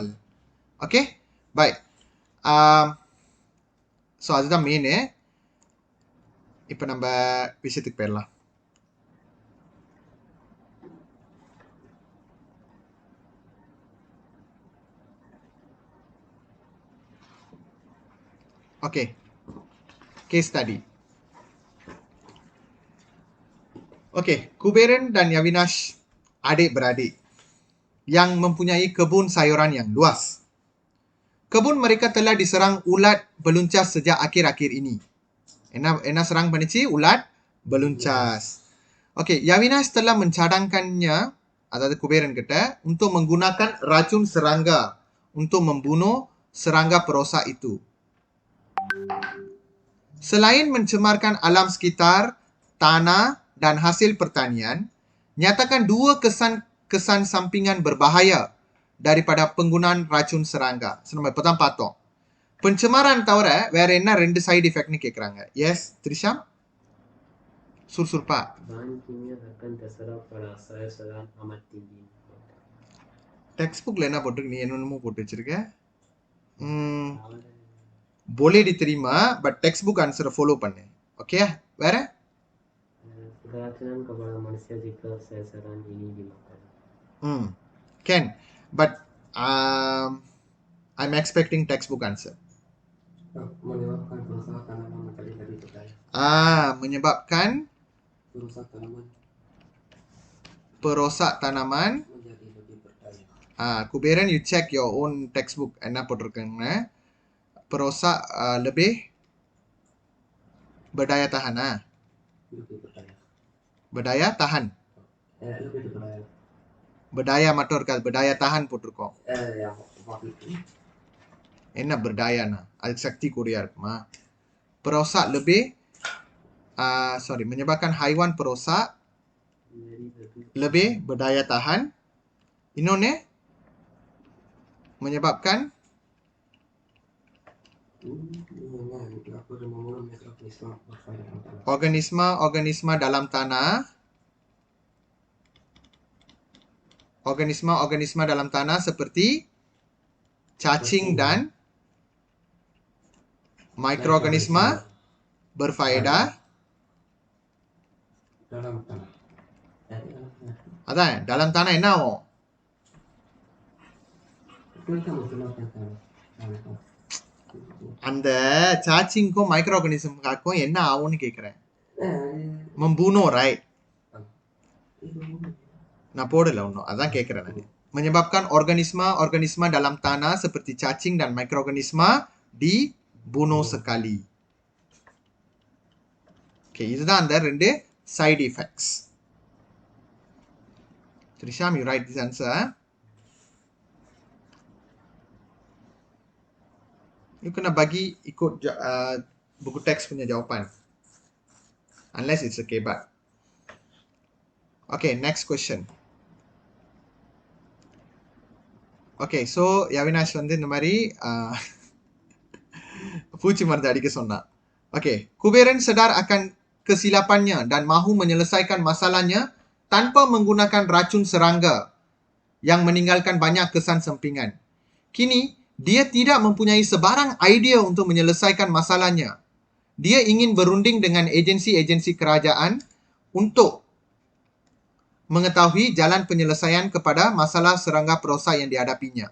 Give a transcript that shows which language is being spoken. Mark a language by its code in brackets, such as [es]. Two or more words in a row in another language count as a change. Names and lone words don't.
[ms] Oke, baik. [ta] ஸோ அதுதான் மெயின். இப்போ நம்ம விஷயத்துக்கு போயிடலாம். [en] Oke, case study. [ms] Oke, Kuberan dan Yavinash adik-beradik yang mempunyai kebun sayuran yang luas. Kebun mereka telah diserang ulat beluncas sejak akhir-akhir ini. [ta] என்ன serang பண்ணிச்சு? [ms] Ulat beluncas. Oke, Yavinash telah mencadangkannya, [ta] அதாவது குபேரன் கிட்ட, [ms] untuk menggunakan racun serangga untuk membunuh serangga perosak itu. Selain mencemarkan alam sekitar, tanah, dan hasil pertanian, nyatakan dua kesan sampingan berbahaya daripada penggunaan racun serangga. [ta] நம்ம இப்போ தான் பார்த்தோம். pencemaran தவிர வேற என்ன ரெண்டு [en] side effectnu [ta] கேட்குறாங்க. எஸ் த்ரிஷா, சுறுசுறுப்பா. [en] text bookil [ta] என்ன போட்டிருக்கு, நீ என்னென்னமோ போட்டு வச்சிருக்க. போலேடி தெரியுமா, [en] but text book answerai follow பண்ணு. ஓகே, வேற can, but I'm expecting textbook answer. [ms] Menyebabkan perosak tanaman. [en] Kuberan, you check your own textbook. [ta] என்ன போட்டிருக்காங்க? [ms] perosak lebih berdaya tahan. Berdaya tahan. Berdaya [ta] மட்டும் இருக்காது, [ms] berdaya tahan போட்டிருக்கோம். [ta] என்ன berdayana? அதுக்கு சக்தி கூடியா இருக்குமா? [ms] perosak lebih menyebabkan haiwan perosak lebih berdaya tahan. இன்னொன்னு menyebabkan organisma dalam tanah. Organisma dalam tanah seperti cacing dan mikroorganisma berfaedah அதான் dalam tanah [ta] என்ன ஆகும்? அந்த சாச்சிங்க்கும் [en] micro organismkakkum [ta] என்ன ஆகும்னு கேட்குறேன். [ms] membunuh, right? [ta] நான் போடல ஒன்றும், அதான் கேட்குறேன் நான். [ms] menyebabkan organisma dalam tanah seperti cacing dan mikroorganisma dibunuh sekali. [ta] ஓகே, இதுதான் அந்த ரெண்டு [en] side effects. Trisham, you write this answer. [ms] You kena bagi ikut buku teks punya jawapan. [en] Unless it's a kebat. Okay, next question. Okay, so [ta] Yavinash வந்து இந்த மாதிரி பூச்சி மருந்து அடிக்க சொன்னா. [ms] Okay, Kuberan sedar akan kesilapannya dan mahu menyelesaikan masalahnya tanpa menggunakan racun serangga yang meninggalkan banyak kesan sampingan. Kini, dia tidak mempunyai sebarang idea untuk menyelesaikan masalahnya. Dia ingin berunding dengan agensi-agensi kerajaan untuk mengetahui jalan penyelesaian kepada masalah serangga perosa yang dihadapinya.